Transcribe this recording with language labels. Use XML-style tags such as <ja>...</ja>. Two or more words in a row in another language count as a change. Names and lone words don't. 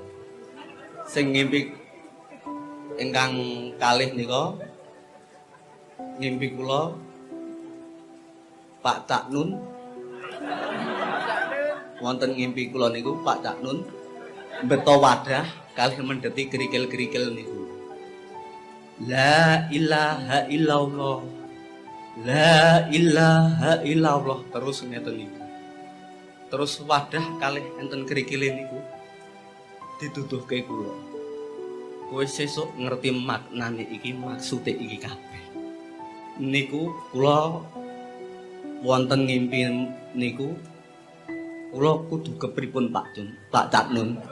<jv>Sing ngimpi ingkang kalih nika ngimpi kula Pak Cak Nun. Wonten ngimpi kula niku Pak Cak Nun beto wadah kalih mendeti kerikil-kerikil niku.</jv> <ar>لا إله إلا الله. لا إله إلا الله</ar> <jv>terus ngeten niku. Terus wadah kalih enten kerikile niku dituduhke kula. Kowe sesuk ngerti maknane iki, maksude iki kabeh. Niku kula wonten ngimpi niku kula kudu kepripun Pak Cak Nun.</jv>